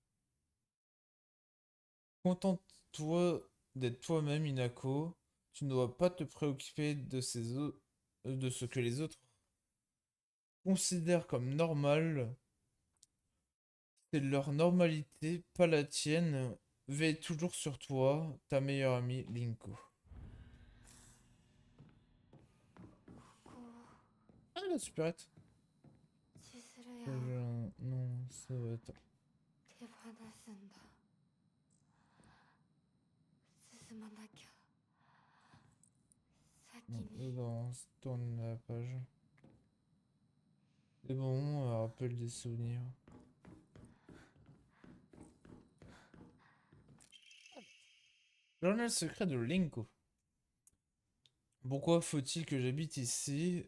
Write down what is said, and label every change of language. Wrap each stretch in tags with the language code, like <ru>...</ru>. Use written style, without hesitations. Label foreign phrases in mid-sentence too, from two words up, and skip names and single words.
<fr>Contente-toi d'être toi-même, Inako. Tu ne dois pas te préoccuper de ce que les autres considèrent comme normal. C'est leur normalité, pas la tienne. Veille toujours sur toi, ta meilleure amie, Linko.</fr> <ja>ここ</ja> <fr>Ah, la supérette.</fr> <ja>千鶴屋を</ja> <fr>Non, ça va être...</fr> <ja>手放すんだ進まなきゃ先</ja> <fr>Non,</fr> <ja>に</ja> <fr>on se tourne la page. C'est bon, rappel des souvenirs. Journal secret de Linko. Pourquoi faut-il que j'habite ici?</fr>